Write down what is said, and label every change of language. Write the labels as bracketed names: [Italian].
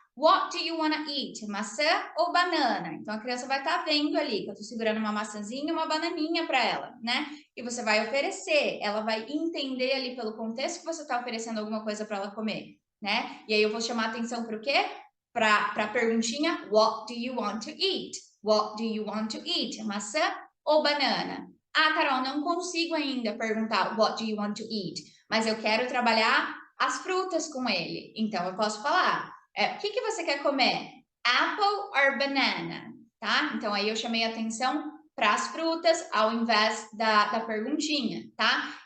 [English] What do you want to eat? [Portuguese] Maçã ou banana? Então, a criança vai estar vendo ali que eu estou segurando uma maçãzinha e uma bananinha para ela, né? E você vai oferecer, ela vai entender ali pelo contexto que você está oferecendo alguma coisa para ela comer, né? E aí eu vou chamar atenção para o quê? Para a perguntinha, [English] what do you want to eat? What do you want to eat? [Portuguese] Maçã ou banana? Ah, Carol, não consigo ainda perguntar [English] what do you want to eat, [Portuguese] mas eu quero trabalhar as frutas com ele. Então, eu posso falar, o que você quer comer? [English] Apple or banana? [Portuguese] Tá? Então, aí eu chamei atenção para as frutas ao invés da perguntinha, tá?